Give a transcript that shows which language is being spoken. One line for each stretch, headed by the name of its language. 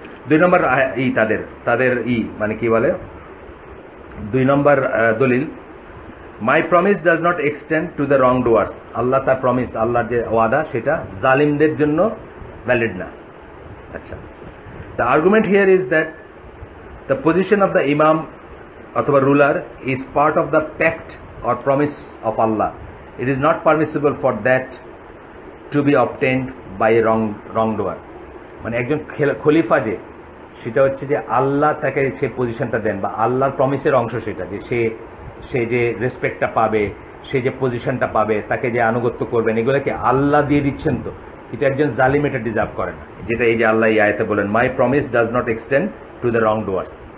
Bangla: 2 নম্বর তাদের মানে কি বলে 2 নম্বর দলিল,
English: My promise does not extend to the wrong doers.
Bangla: আল্লাহ তার প্রমিস, আল্লাহর যে ওয়াদা সেটা জালিমদের জন্য ভ্যালিড না।
English: আচ্ছা, the argument here is that the position of the imam অথবা ruler is part of the pact or promise of Allah. It is not permissible for that to be obtained by a wrongdoer.
Bangla: মানে একজন খলিফা যে সেটা হচ্ছে যে আল্লাহ তাকে সেই পজিশনটা দেন বা আল্লাহর প্রমিসের অংশ সেটা, যে সে যে রেসপেক্টটা পাবে, সে যে পজিশনটা পাবে, তাকে যে আনুগত্য করবেন, এগুলোকে আল্লাহ দিয়ে দিচ্ছেন। তো কিন্তু একজন জালিম এটা ডিজার্ভ করে না, যেটা এই যে আল্লাহ এই আয়াতে বলেন,
English: My promise does not extend to the wrong doers.